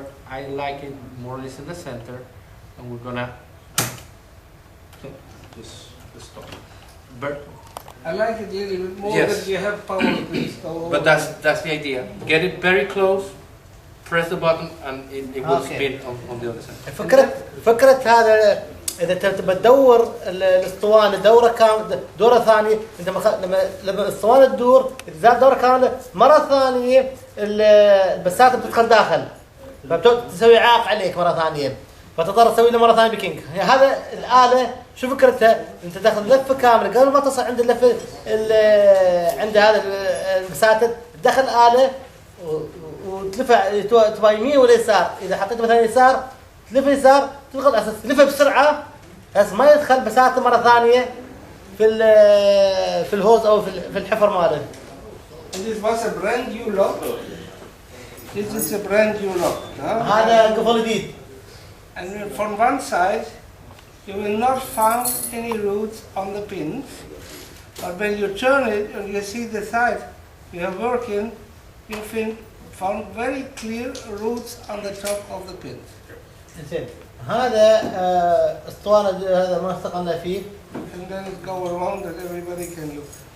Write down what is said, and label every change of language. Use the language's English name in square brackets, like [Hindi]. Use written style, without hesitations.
[English] I like it more or less in the center, and we're gonna just stop. I like it a little bit more Yes. that you have power to install. But that's the idea. Get it very close, press the button, and it will spin on the other side. [Arabic] فكرة هذا إذا تبى تدور الأسطوانة دورة ثانية أنت لما الأسطوانة تدور زاد دورة كاملة مرة ثانية البساتة بتدخل داخل فتسوي عاق عليك مرة ثانية فتضطر تسوي له مرة ثانية بكينج. هذا الآلة شو فكرتها؟ أنت تاخذ لفة كاملة قبل ما تصل عند اللفة عند هذا البساتة تدخل آلة وتلفها تبغى يمين ولا يسار. إذا حطيت مثلا يسار تلف يسار تدخل أساس تلفها بسرعة بس ما يدخل بساتة مرة ثانية في الهوز أو في الحفر ماله. [English] This was a brand new lock. This is a brand new lock. [Arabic] هذا قفل جديد. [English] And from one side, you will not find any roots on the pins. But when you turn it and you see the side you are working, you found very clear roots on the top of the pins. [Arabic] زين هذا اسطوانة هذا ما استقلنا فيه. [English] And then it go around that everybody can look.